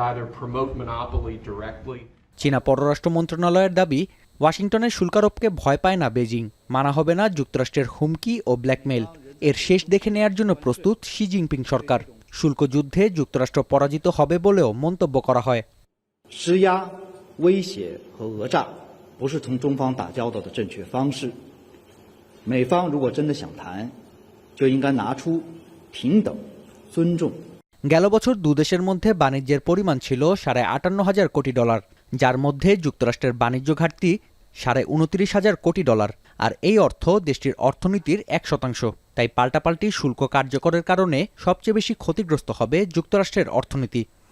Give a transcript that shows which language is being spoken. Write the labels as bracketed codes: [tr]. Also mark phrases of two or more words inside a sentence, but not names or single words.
[bn] চীনা পররাষ্ট্র মন্ত্রণালয়ের দাবি, ওয়াশিংটনের শুল্কারোপকে ভয় পায় না বেজিং। মানা হবে না যুক্তরাষ্ট্রের হুমকি ও ব্ল্যাকমেইল। এর শেষ দেখে নেয়ার জন্য প্রস্তুত শি জিনপিং সরকার। শুল্ক যুদ্ধে যুক্তরাষ্ট্র পরাজিত হবে বলেও মন্তব্য করা হয়। [zh] 施压、威胁和讹诈不是同中方打交道的正确方式。美方如果真的想谈，就应该拿出平等、尊重。 [bn] গেল বছর দুদেশের মধ্যে বাণিজ্যের পরিমাণ ছিল $58,500 কোটি, যার মধ্যে যুক্তরাষ্ট্রের বাণিজ্য ঘাটতি $29,500 কোটি। আর এই অর্থ দেশটির অর্থনীতির 1%। তাই পাল্টাপাল্টি শুল্ক কার্যকরের কারণে সবচেয়ে বেশি ক্ষতিগ্রস্ত হবে যুক্তরাষ্ট্রের অর্থনীতি।